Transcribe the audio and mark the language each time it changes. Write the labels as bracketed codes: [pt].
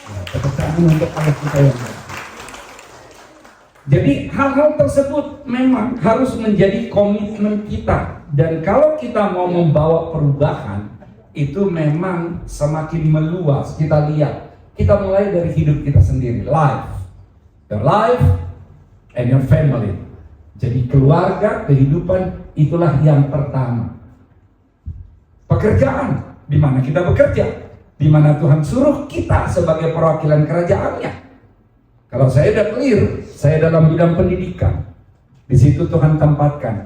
[id] Tepuk tangan untuk Allah kita yang baik. Jadi hal-hal tersebut memang harus menjadi komitmen kita. Dan kalau kita mau membawa perubahan, itu memang semakin meluas. Kita lihat, kita mulai dari hidup kita sendiri. [en] Your life and your family. [id] Jadi keluarga, kehidupan, itulah yang pertama. Pekerjaan, di mana kita bekerja, di mana Tuhan suruh kita sebagai perwakilan kerajaannya. Kalau saya udah clear, saya dalam bidang pendidikan, di situ Tuhan tempatkan.